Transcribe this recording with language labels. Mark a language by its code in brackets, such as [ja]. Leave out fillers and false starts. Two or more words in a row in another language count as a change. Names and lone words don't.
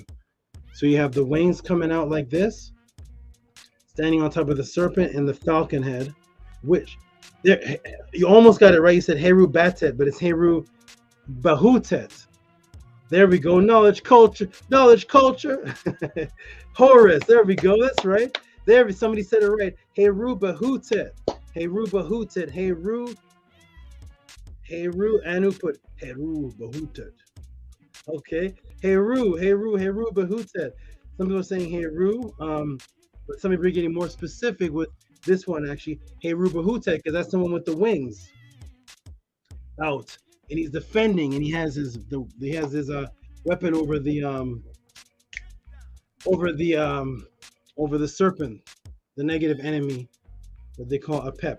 [en] So you have the wings coming out like this, standing on top of the serpent, and the falcon head, which, there, you almost got it right. You said Heru Batet, but it's Heru Bahutet. There we go. Knowledge culture. Horus. There we go. That's right. There, somebody said it right. Heru Bahutet. Heru Bahutet. Heru Anuput. Heru Bahutet. Okay. Heru Bahutet. Some people are saying Heru, but some people are getting more specific with this one actually. Heru Bahutet, because that's the one with the wings out, and he's defending, and he has his weapon over the serpent, the negative enemy that they call a pep.